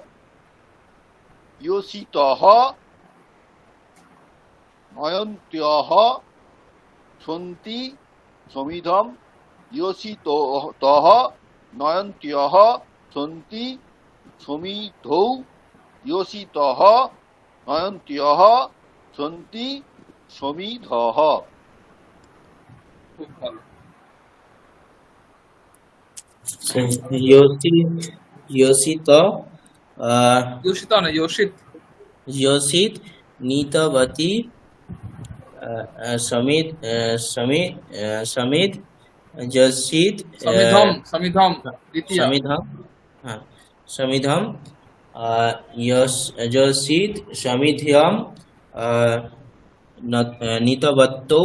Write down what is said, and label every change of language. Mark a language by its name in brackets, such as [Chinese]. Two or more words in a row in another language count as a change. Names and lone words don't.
[Sanskrit] ইয়োসিতঃ নয়ন্ত্যঃ সন্তি সমিধম। ইয়োসিতঃ নয়ন্ত্যঃ সন্তি সমিধৌ। ইয়োসিতঃ নয়ন্ত্যঃ সন্তি সমিধঃ। [Bangla] খুব ভালো। [Sanskrit] योषित योशिता না, योषित। योषित नीतवती समित समित समित योषित समिधम समिधम द्वितीय। समिधम, हाँ समिधम योषित समिध्यम नीतवत्तौ।